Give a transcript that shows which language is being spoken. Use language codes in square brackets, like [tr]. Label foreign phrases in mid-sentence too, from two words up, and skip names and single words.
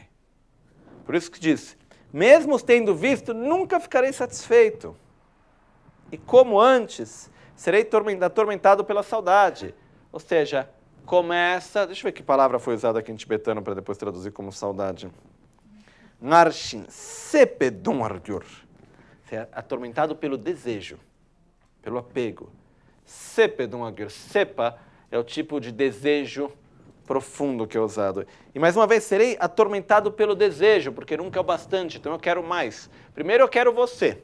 [pt] Por isso que diz, mesmo os tendo visto, nunca ficarei satisfeito. E como antes, serei atormentado pela saudade. Ou seja, começa... Deixa eu ver que palavra foi usada aqui em tibetano para depois traduzir como saudade. [bo] སླར་ཡང་སྲེད་པས་གདུང་བར་འགྱུར. [pt] Atormentado pelo desejo, pelo apego. [bo] སྲེད་པས་གདུང་བར་འགྱུར. [pt] Sepa é o tipo de desejo profundo que é usado. E mais uma vez, serei atormentado pelo desejo, porque nunca é o bastante, então eu quero mais. Primeiro eu quero você.